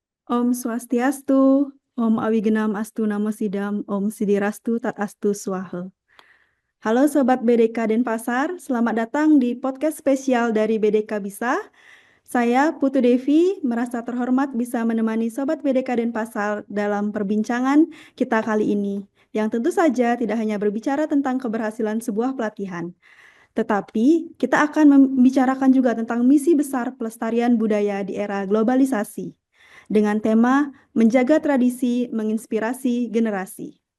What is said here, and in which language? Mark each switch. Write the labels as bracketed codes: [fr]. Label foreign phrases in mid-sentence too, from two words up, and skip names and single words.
[ban] Om Swastiastu, [sa] Om Awigenam Astu Namo Sidam, Om Sidirastu Tat Astu Swaha. [id] Halo Sobat BDK Denpasar, selamat datang di podcast spesial dari BDK Bisa. Saya Putu Devi, merasa terhormat bisa menemani Sobat BDK Denpasar dalam perbincangan kita kali ini, yang tentu saja tidak hanya berbicara tentang keberhasilan sebuah pelatihan, tetapi kita akan membicarakan juga tentang misi besar pelestarian budaya di era globalisasi dengan tema menjaga tradisi, menginspirasi generasi.